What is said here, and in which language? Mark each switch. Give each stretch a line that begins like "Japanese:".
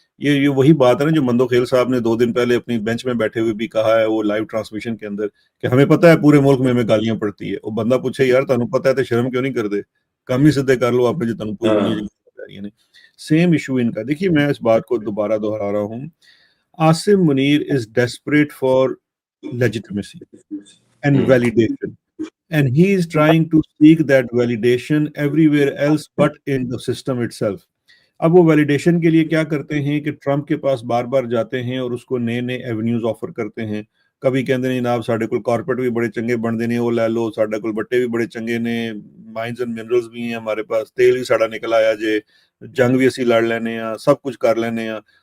Urdu: یہ وہی بات ہے نا جو مندو خیل صاحب نے 2 دن پہلے اپنی بینچ میں بیٹھے ہوئے بھی کہا ہے وہ لائیو ٹرانسمیشن کے اندر کہ ہمیں پتہ ہے پورے ملک میں ہمیں گالیاں پڑتی ہے. وہ بندہ پوچھے یار
Punjabi: تانوں پتہ ہے
Urdu: تو شرم کیوں نہیں کرتے، کم ہی سدھے کر لو آپ نے جو تانوں پوری دنیا نے. سیم ایشو ان کا. دیکھیے میں اس بات کو دوبارہ دہرا رہا ہوں.
English: Asim Munir is desperate for legitimacy and validation, and he is trying to seek that validation everywhere else but in the system itself.
Urdu: اب وہ ویلیڈیشن کے لیے کیا کرتے ہیں کہ ٹرمپ کے پاس بار بار جاتے ہیں اور اس کو نئے نئے ایونیوز آفر کرتے ہیں. کبھی کہتے ہیں جناب
Punjabi: ساڈے کول کارپیٹ بھی بڑے چنگے بن دینے وہ لے لو، ساڈے کول بٹے بھی بڑے چنگے نے،
Urdu: مائنز اینڈ منرلز بھی ہیں ہمارے پاس،
Punjabi: تیل بھی ساڈا نکل آیا جے، جنگ بھی اسی لڑ لینے ہیں، سب کچھ کر لینے ہیں.